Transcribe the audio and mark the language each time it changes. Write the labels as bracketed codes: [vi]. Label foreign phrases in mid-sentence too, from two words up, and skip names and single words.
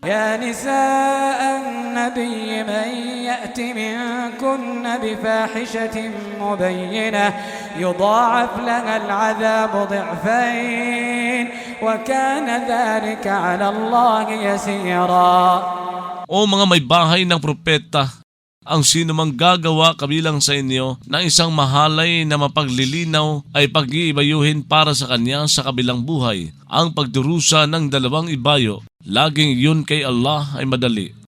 [ar] يا نساء النبي من يأت منكن بفاحشة مبينة يضاعف لها العذاب ضعفين وكان ذلك على الله يسيرا. [tl] O mga may bahay ng propeta, ang sino mang gagawa kabilang sa inyo na isang mahalay na mapaglilinaw ay pag-iibayuhin para sa kanya sa kabilang buhay. Ang pagdurusa ng dalawang ibayo, laging yun kay Allah ay madali.